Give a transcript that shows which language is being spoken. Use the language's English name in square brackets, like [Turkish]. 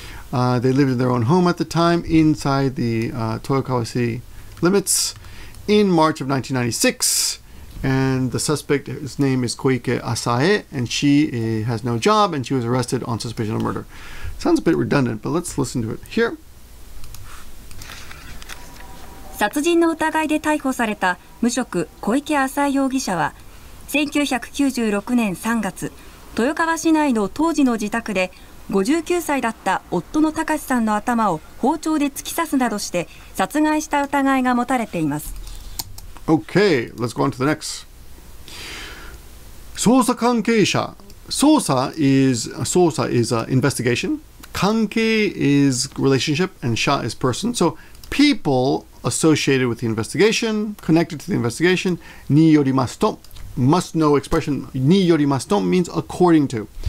[English] They lived in their own home at the time inside the Toyokawashi limits in March of 1996. And the suspect, his name is Koike Asae, and she has no job, and she was arrested on suspicion of murder. Sounds a bit redundant, but let's listen to it here. [Japanese] 殺人の疑いで逮捕された無職小池浅井容疑者は1996年3月、豊川市内の当時の自宅で59歳だった夫の隆さんの頭を包丁で突き刺すなどして殺害した疑いが持たれています。 [English] Okay, let's go on to the next. [Japanese] 捜査関係者。 [English] 捜査 is investigation. 関係 is relationship, and 者 is person. So people associated with the investigation, connected to the investigation, によりますと must know expression によりますと means according to.